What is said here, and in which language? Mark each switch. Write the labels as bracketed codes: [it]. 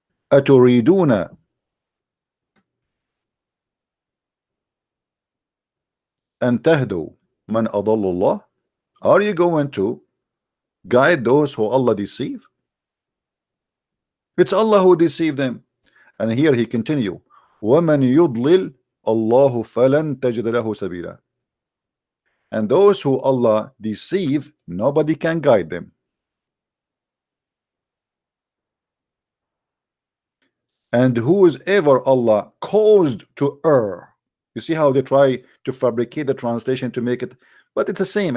[ar] Aturiduna an tahdu man adallallah? [en] Are you going to guide those who Allah deceive? It's Allah who deceived them. And here he continue, [ar] وَمَنْ يُضْلِلْ اللَّهُ فَلَنْ تَجِدَ لَهُ سَبِيلًا. [en] And those who Allah deceive, nobody can guide them. And who is ever Allah caused to err. You see how they try to fabricate the translation to make it, but it's the same.